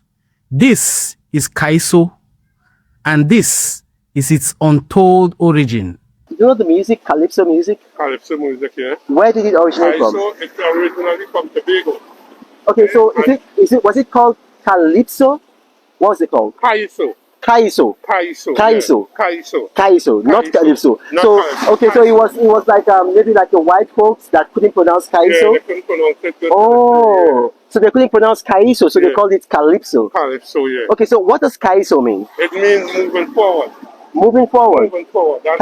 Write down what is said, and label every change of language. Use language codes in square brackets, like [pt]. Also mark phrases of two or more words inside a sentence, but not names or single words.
[en] This is Kaiso, and this is its untold origin. You know the music, Calypso music? Calypso music, yeah. Where did it originate from? Kaiso, it's originally from Tobago. Okay, so was it called Calypso? What was it called? Kaiso. Kaiso. Kaiso. Kaiso. Yeah. Kaiso. Kaiso, not Calypso. Not So Calypso. okay, so it was like maybe like the white folks that couldn't pronounce Kaiso. Yeah, they couldn't pronounce it. Oh, so they couldn't pronounce Kaiso, so they Yeah. called it Calypso. Calypso, yeah. Okay, so what does Kaiso mean? It means moving forward. Moving forward. Moving forward. That's